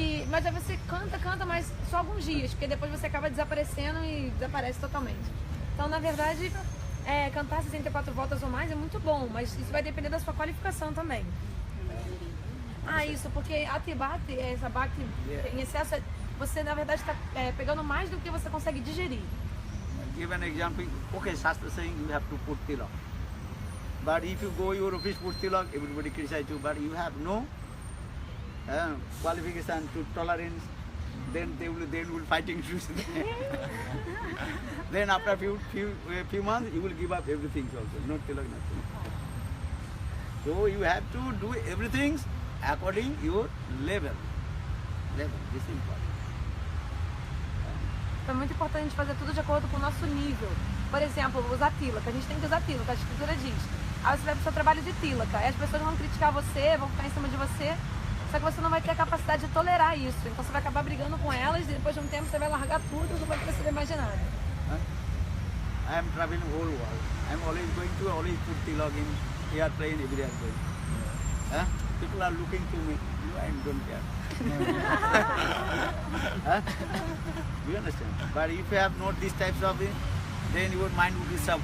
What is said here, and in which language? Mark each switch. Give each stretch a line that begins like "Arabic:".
Portuguese: Mas aí você canta, mas só alguns dias, porque depois você acaba desaparecendo e desaparece totalmente. Então, na verdade, cantar 64 voltas ou mais é muito bom, mas isso vai depender da sua qualificação também. Isso, porque Ati Bhakti, essa Bhakti em excesso, você na verdade está pegando mais do que você consegue digerir.
English: Give an example. Okay, Shastra saying you have to put tilak. But if you go your office put tilak, everybody criticize you. But you have no qualification to tolerance. Then they will fighting you. Then after a few months, you will give up everything also. Not tilak, nothing. So you have to do everything according your level. This is important.
Portuguese: É muito importante a gente fazer tudo de acordo com o nosso nível. Por exemplo, usar tílaka. A gente tem que usar tílaka, a escritura diz. Aí você vai pro seu trabalho de tílaka. Aí as pessoas vão criticar você, vão ficar em cima de você. Só que você não vai ter a capacidade de tolerar isso. Então você vai acabar brigando com elas e depois de um tempo você vai largar tudo e não vai perceber mais de nada.
English: I am traveling whole world. I am always going to put tilak in airplane, every airplane. People are looking to me. I don't care. Huh? You understand? But if you have not these types of things, then your mind will be disturbed.